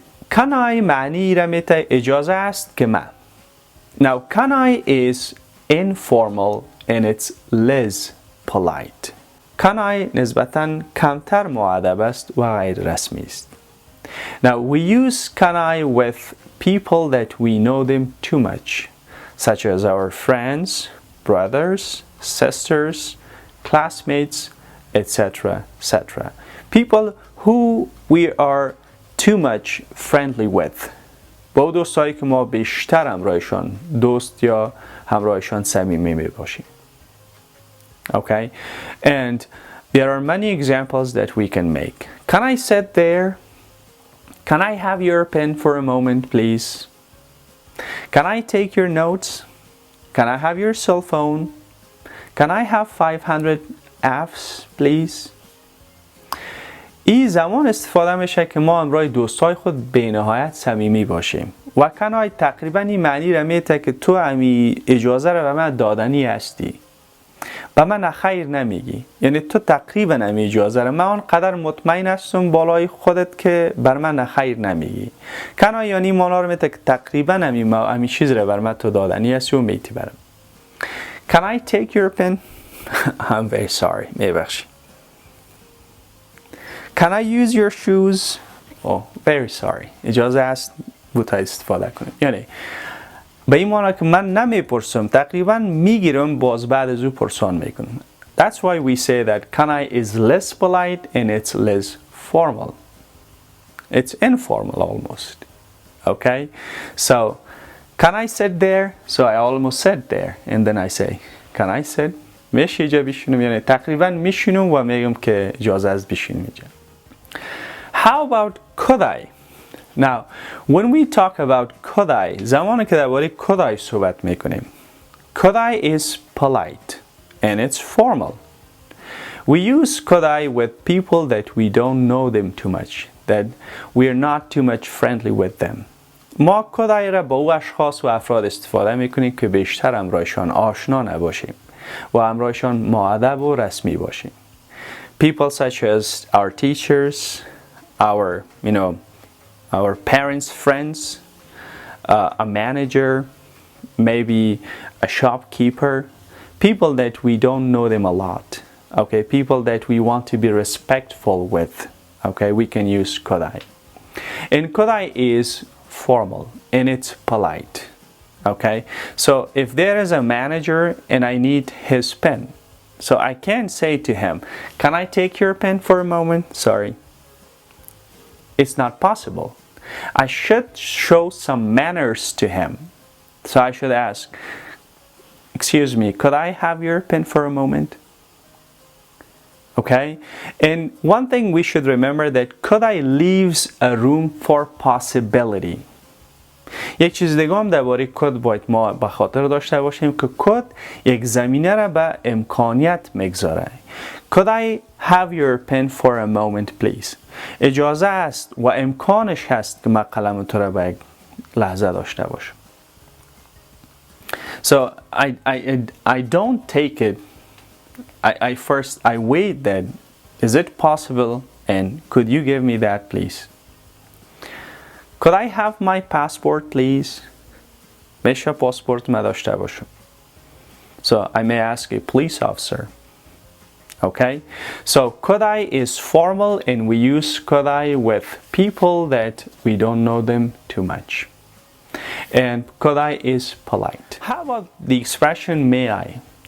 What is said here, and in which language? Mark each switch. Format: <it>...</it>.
<fa>Can I معنی را میده اجازه است که من.</fa> <en>Now can I is informal and it's less polite.</en> <fa>Can I نسبتاً کمتر مؤدب است و غیر رسمی است.</fa> <en>Now we use can I with people that we know them too much, such as our friends, brothers, sisters, classmates, etc. etc. People who we are too much friendly with.</en> <fa>با دوستایی که ما بیشتر همراهشان دوست یا همراهشان صمیمی می باشیم.</fa> <en>Okay, and there are many examples that we can make. Can I sit there? Can I have your pen for a moment, please? Can I take your notes? Can I have your cell phone? Can I have 500 Fs, please?</en> <fa>این زمان استفاده میشه که ما همراه دوستای خود به نهایت صمیمی باشیم. و can I تقریبا این معنی را میده که تو امی اجازه را به من دادنی هستی. به من نخیر نمیگی. یعنی تو تقریبا امی اجازه را من آنقدر مطمئن هستم بالای خودت که بر من نخیر نمیگی. can I یعنی مانا را میده که تقریبا امی چیز را بر من تو دادنی هستی و میتی برم.</fa> <en>Can I take your pen? I'm very sorry.</en> <fa>میبخشی.</fa> <en>Can I use your shoes? Oh, very sorry.</en> <fa>اجازه است بوتا استفاده کنیم. یعنی به این معنی که من نمیپرسم تقریبا میگیرم باز بعد از او پرسان میکنم.</fa> <en>That's why we say that can I is less polite and it's less formal. It's informal almost. Okay? So, can I sit there? So I almost sit there and then I say, can I sit?</en> <fa>میشه اینجا بشینم؟ یعنی تقریبا میشینم و میگم که اجازه است بشینم اینجا.</fa> <en>How about could I? Now, when we talk about could I,</en> <fa>زمانی که درباره could I صحبت میکنیم.</fa> <en>Could I is polite and it's formal. We use could I with people that we don't know them too much, that we are not too much friendly with them.</en> <fa>ما could I را با او اشخاص و افراد استفاده میکنیم که بیشتر همراهشان آشنا نباشیم و همراهشان مؤدب و رسمی باشیم.</fa> <en>People such as our teachers, our parents' friends, a manager, maybe a shopkeeper, people that we don't know them a lot. Okay, people that we want to be respectful with. Okay, we can use could I. And could I is formal and it's polite. Okay, so if there is a manager and I need his pen, so I can't say to him, can I take your pen for a moment? Sorry. It's not possible. I should show some manners to him. So I should ask, excuse me, could I have your pen for a moment? Okay? And one thing we should remember that could I leaves a room for possibility.</en> <fa>یک چیز دیگه هم درباره کد باید ما به خاطر داشته باشیم که کد یک زمینه را به امکانیت میگذاره.</fa> <en>Could I have your pen for a moment please?</en> <fa>اجازه است و امکانش هست که من قلم تو را به یک لحظه داشته باشم.</fa> <en>So I don't take it. I wait that. Is it possible? And could you give me that please? Could I have my passport please?</en> <fa>میشه پاسپورت من داشته باشم.</fa> <en>So I may ask a police officer. Okay? So could I is formal and we use could I with people that we don't know them too much. And could I is polite. How about the expression may I?</en>